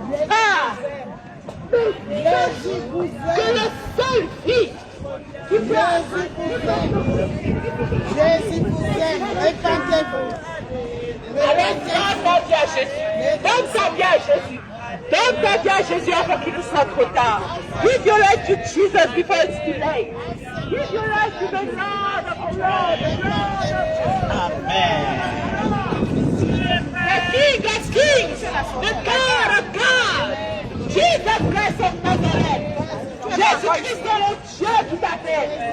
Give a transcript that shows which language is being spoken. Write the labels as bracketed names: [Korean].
[French] Ah, mais Jésus vous aime. Que le seul fils qui peut... Jésus vous aime. Répandez-vous. Alors donne ta vie à Jésus. Donne ta vie à Jésus. Donne ta vie à Jésus avant qu'il ne soit trop tard. [English] Give your life to Jesus before it's too late. Give your life to the Lord of Lords, the Lord of Lords. Amen. The King of Kings, the God of God, Jesus Christ of Nazareth. [French] Jésus-Christ est le Dieu qui t'appelle.